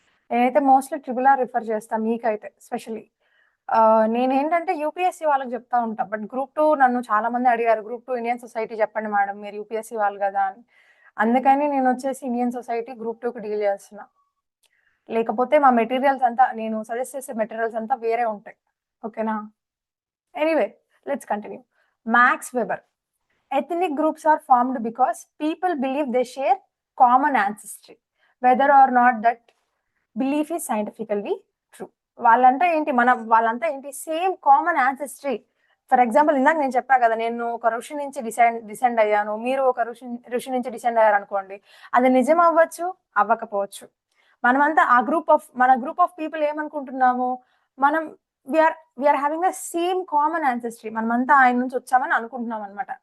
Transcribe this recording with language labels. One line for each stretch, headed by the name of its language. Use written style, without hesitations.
Telugu: నేనైతే mostly RRR refer చేస్తాను మీకైతే స్పెషల్లీ. నేనేంటంటే యూపీఎస్సీ వాళ్ళకి చెప్తా ఉంటా, బట్ గ్రూప్ 2 నన్ను చాలా మంది అడిగారు, గ్రూప్ 2 ఇండియన్ సొసైటీ చెప్పండి మేడం, మీరు యూపీఎస్సీ వాళ్ళు కదా అని. అందుకని నేను వచ్చేసి ఇండియన్ సొసైటీ గ్రూప్ 2కి డీల్ చేస్తున్నా. లేకపోతే మా మెటీరియల్స్ అంతా, నేను సజెస్ట్ చేసే మెటీరియల్స్ అంతా వేరే ఉంటాయి, ఓకేనా.
English: Anyway, let's continue. Max Weber, ethnic groups are formed because people believe they share common ancestry, whether or not that belief is scientifically true.
Telugu: వాళ్ళంతా ఏంటి, same common ancestry. For example ఇందాక నేను చెప్పా కదా, నేను ఒక ఋషి నుంచి డిసెండ్ అయ్యాను, మీరు ఒక ఋషి నుంచి డిసెండ్ అయ్యారు అనుకోండి, అది నిజం అవ్వచ్చు, అవ్వకపోవచ్చు. మనమంతా మన గ్రూప్ ఆఫ్ పీపుల్ ఏమనుకుంటున్నాము, మనం
English: we are having the same common ancestry,
Telugu: మనమంతా ఆయన నుంచి వచ్చామని అనుకుంటున్నాం అనమాట.